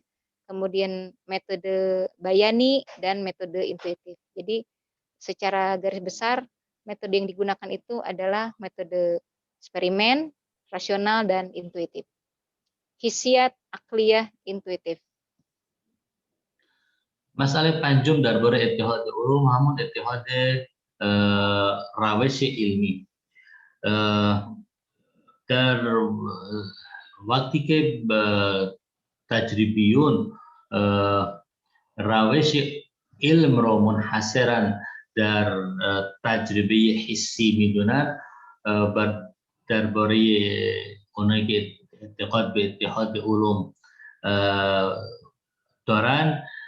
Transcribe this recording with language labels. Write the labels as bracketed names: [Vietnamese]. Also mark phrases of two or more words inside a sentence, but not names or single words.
[Indonesian] Kemudian metode bayani dan metode intuitif. Jadi secara garis besar metode yang digunakan itu adalah metode eksperimen, rasional dan intuitif. Hissiyat, akliyah, intuitif. [Persian] مسئله پنجم درباره اتحاد علوم همون اتحاد روش علمی. در وقتی که تجربیون روش علم را منحصرا در تجربه حسی میدونن، درباره اونایی که اعتقاد به اتحاد علوم دارن،